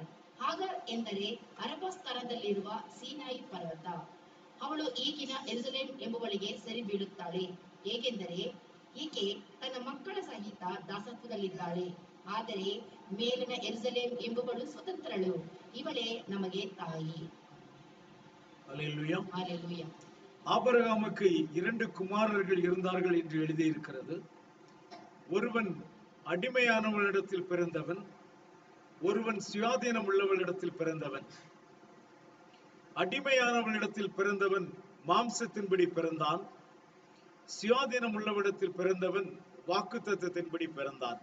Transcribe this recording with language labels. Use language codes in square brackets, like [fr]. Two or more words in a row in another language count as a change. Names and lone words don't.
[kn] ಹಾಗಾರ್ ಎಂದರೆ ಅರಬಸ್ಥಾನದಲ್ಲಿರುವ ಸೀನಾಯಿ ಪರ್ವತ. ಅವಳು ಈಗಿನ ಯೆರೂಸಲೇಮ್ ಎಂಬುವಳಿಗೆ ಸರಿ ಬೀಳುತ್ತಾಳೆ. ಹೇಗೆಂದರೆ, ಈಕೆ ತನ್ನ ಮಕ್ಕಳ ಸಹಿತ ದಾಸತ್ವದಲ್ಲಿದ್ದಾಳೆ. ಆದರೆ ಮೇಲಿನ ಯೆರೂಸಲೇಮ್ ಎಂಬುವಳು ಸ್ವತಂತ್ರಳು, ಇವಳೇ ನಮಗೆ ತಾಯಿ. [ta] அல்லேலூயா. ஹalleluya. ஆபிரகாமுக்கு 2 குமாரர்கள் இருந்தார்கள் என்று எழுதியிருக்கிறது. ஒருவன் அடிமையானவளிடத்தில் பிறந்தவன், ஒருவன் சுயாதீனம் உள்ளவளிடத்தில் பிறந்தவன். அடிமையானவளிடத்தில் பிறந்தவன் மாம்சத்தின்படி பிறந்தான், சுயாதீனம் உள்ளவளிடத்தில் பிறந்தவன் வாக்குத்தத்தத்தின்படி பிறந்தான்.